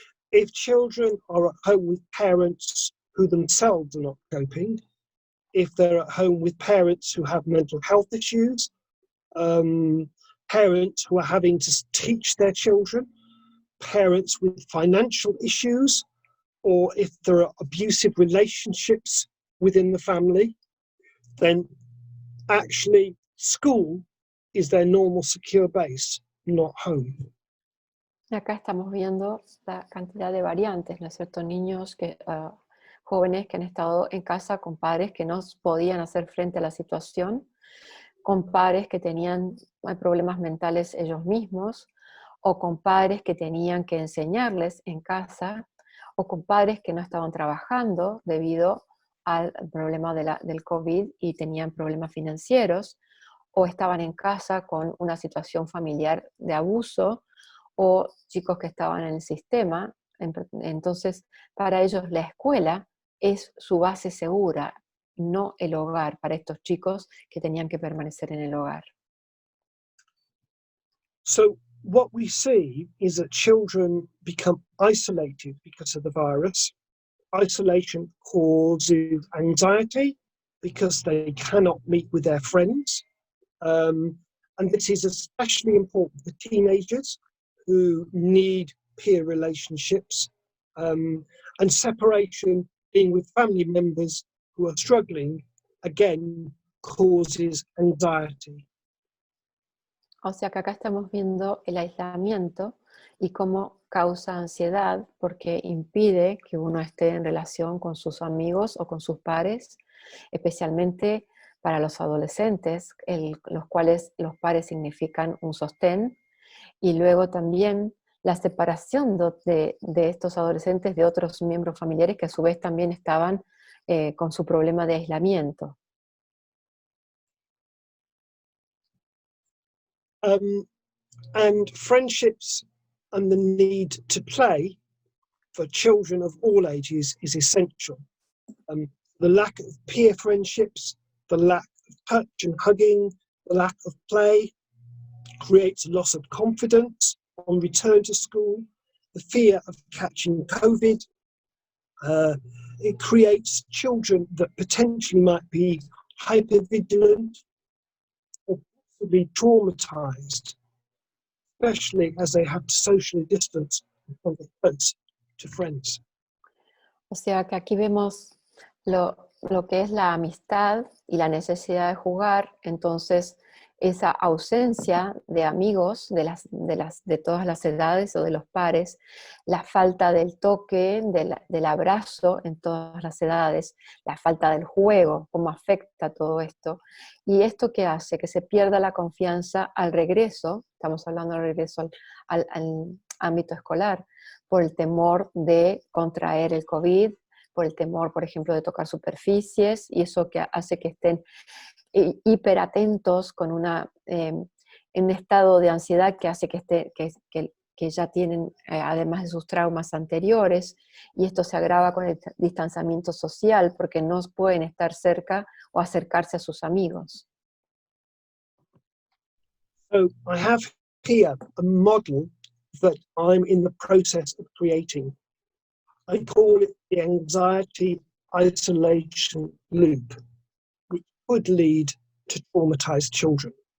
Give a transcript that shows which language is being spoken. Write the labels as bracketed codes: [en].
[en] If children are at home with parents who themselves are not coping, if they're at home with parents who have mental health issues, parents who are having to teach their children, parents with financial issues, or if there are abusive relationships within the family, then actually school is their normal secure base, not home. [es] Acá estamos viendo la cantidad de variantes, ¿no es cierto? Niños jóvenes que han estado en casa con padres que no podían hacer frente a la situación, con padres que tenían problemas mentales ellos mismos, o con padres que tenían que enseñarles en casa, o con padres que no estaban trabajando debido al problema del COVID y tenían problemas financieros, o estaban en casa con una situación familiar de abuso, o chicos que estaban en el sistema. Entonces, para ellos la escuela es su base segura, no el hogar, para estos chicos que tenían que permanecer en el hogar. [en] So what we see is that children become isolated because of the virus. Isolation causes anxiety because they cannot meet with their friends. And this is especially important for teenagers who need peer relationships, and separation, being with family members who are struggling, again, causes anxiety. [es] O sea que acá estamos viendo el aislamiento y cómo causa ansiedad porque impide que uno esté en relación con sus amigos o con sus pares, especialmente para los adolescentes, los cuales los pares significan un sostén, y luego también la separación de estos adolescentes de otros miembros familiares que a su vez también estaban con su problema de aislamiento. [en] And friendships and the need to play for children of all ages is essential. The lack of peer friendships, the lack of touch and hugging, the lack of play creates a loss of confidence, on return to school, the fear of catching COVID. It creates children that potentially might be hypervigilant or possibly traumatized, especially as they have to socially distance from the close to friends. [es] O sea que aquí vemos lo que es la amistad y la necesidad de jugar. Entonces esa ausencia de amigos de todas las edades o de los pares, la falta del toque, del abrazo en todas las edades, la falta del juego, cómo afecta todo esto. Y esto que hace que se pierda la confianza al regreso, estamos hablando del regreso al ámbito escolar, por el temor de contraer el COVID, por el temor, por ejemplo, de tocar superficies, y eso que hace que estén hiperatentos con en un estado de ansiedad que hace que ya tienen, además de sus traumas anteriores, y esto se agrava con el distanciamiento social, porque no pueden estar cerca o acercarse a sus amigos. [en] So I have here a model that I'm in the process of creating. I call it the anxiety isolation loop, which could lead to traumatized children.